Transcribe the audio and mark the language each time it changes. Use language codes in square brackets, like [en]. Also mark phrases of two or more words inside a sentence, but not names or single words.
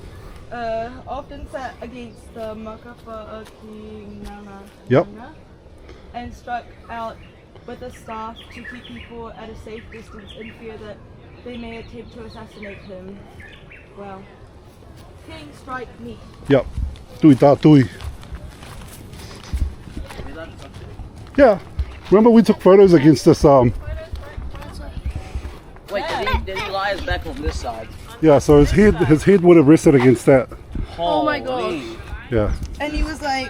[en] Often sat against the Makapa Okinaga Yep. and struck out with a staff to keep people at a safe distance in fear that they may attempt to assassinate him. Well, King strike me. Yep. [to] Tui ta tui. [en] Yeah. Remember we took photos against this Wait, did he lie his back on this side? yeah, so his head would have rested against that. Oh my god. Yeah. And he was like,